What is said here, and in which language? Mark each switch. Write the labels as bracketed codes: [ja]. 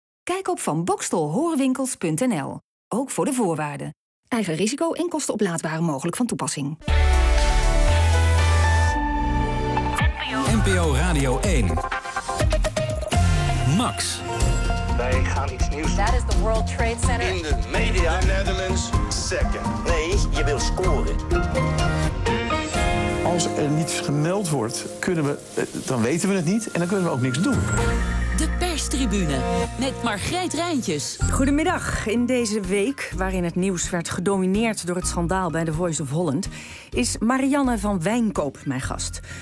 [nl] Kijk op vanbokstelhoorwinkels.nl. Ook voor de voorwaarden. Eigen risico en kosten oplaadbare mogelijk van toepassing. NPO Radio 1. Max. Wij gaan iets nieuws doen. [en] That is the World Trade Center. [nl] In de media. [en] The Netherlands second. [nl] Nee, je wil scoren. Als er niets gemeld wordt, kunnen we, dan weten we het niet en dan kunnen we ook niks doen. De perstribune met Margreet Rijntjes. Goedemiddag. In deze week, waarin het nieuws werd gedomineerd door het schandaal bij The Voice of Holland, is Marianne van Wijnkoop mijn gast.